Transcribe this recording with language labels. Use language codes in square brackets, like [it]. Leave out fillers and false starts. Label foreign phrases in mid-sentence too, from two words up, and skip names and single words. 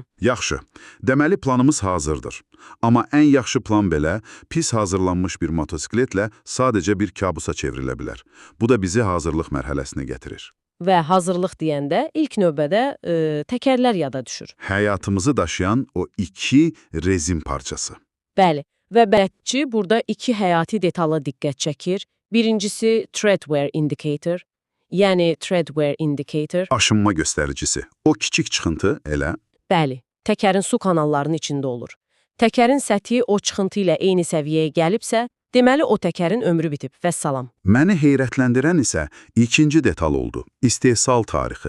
[az] Yaxşı, deməli planımız hazırdır. Amma ən yaxşı plan belə, pis hazırlanmış bir motosikletlə sadəcə bir kabusa çevrilə bilər. Bu da bizi hazırlıq mərhələsinə gətirir. Və hazırlıq deyəndə ilk növbədə təkərlər yada düşür. Həyatımızı daşıyan o iki rezin parçası. Bəli, və bələdçi burada iki həyati detala diqqət çəkir. Birincisi [en] tread wear indicator, [az] yəni [en] tread wear indicator. [az] Aşınma göstəricisi. O kiçik çıxıntı elə. Bəli, təkərin su kanallarının içində olur. Təkərin səthi o çıxıntı ilə eyni səviyyəyə gəlibsə, deməli o təkərin ömrü bitib, vəssalam. Məni heyrətləndirən isə ikinci detal oldu, istehsal tarixi.